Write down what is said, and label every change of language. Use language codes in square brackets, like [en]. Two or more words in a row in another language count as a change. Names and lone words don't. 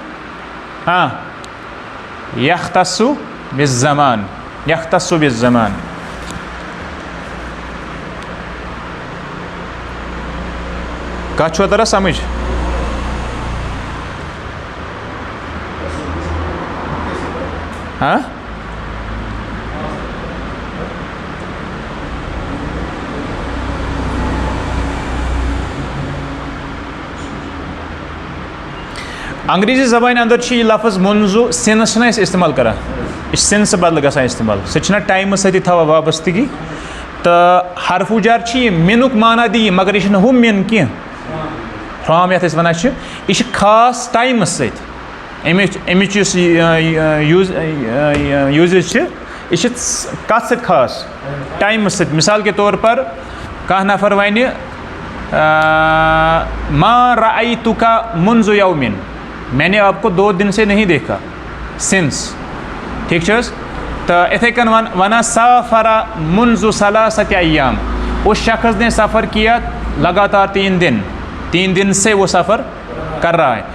[ar] يختص بالزمان [ks] कत छो तरह समझ हाँ अंग्रेजी ज़बान अंदर यह लफ्ज़ मुन्ज़ु सिनस इस्तेमाल करान यह सिन से बदल गसान इस्तेमाल सह टाइम सती थवा वाबस्तगी तो हरफ़ जर मिनुक माना दी मगर यह हूँ [en] min kah from [ks] यथ वन यह खास टाइम सत अमिच यूजेज यह कत सत खास टाइम सत [hi] मिसाल के तौर पर [ks] कह नफर वन [ar] ما رأيتك منذ يومين, [hi] मैंने आपको 2 दिन से नहीं देखा, सिंस। ठीक है, तो [ks] इथे कन वना [ar] سافر منذ ثلاثة أيام, [hi] उस शख्स ने सफ़र किया लगातार 3 दिन, 3 दिन से वो सफ़र कर रहा है।